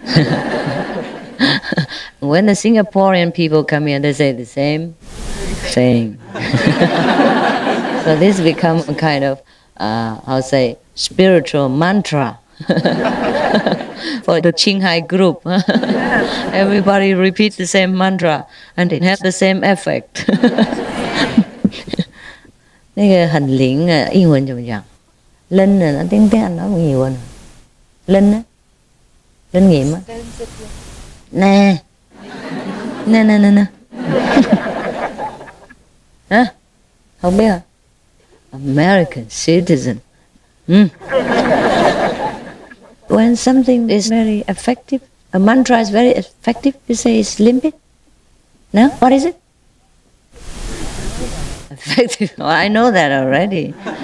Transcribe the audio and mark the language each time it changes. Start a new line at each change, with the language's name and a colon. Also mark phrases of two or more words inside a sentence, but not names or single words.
English: When the Singaporean people come here, they say the same thing. So this becomes a kind of, I'll say, spiritual mantra. For the Qinghai group. Everybody repeats the same mantra and it has the same effect.
Chinese: 那个很灵啊，英文怎么讲？
Vietnamese: Linh là nó tiếng Anh nói nhiều hơn. Linh á, linh nghiệm á. Nè, nè. Hả? Không biết hả?
English: American citizen. When something is very effective, a mantra is very effective, you say it's limpid. No? What is it? Effective. Oh, I know that already.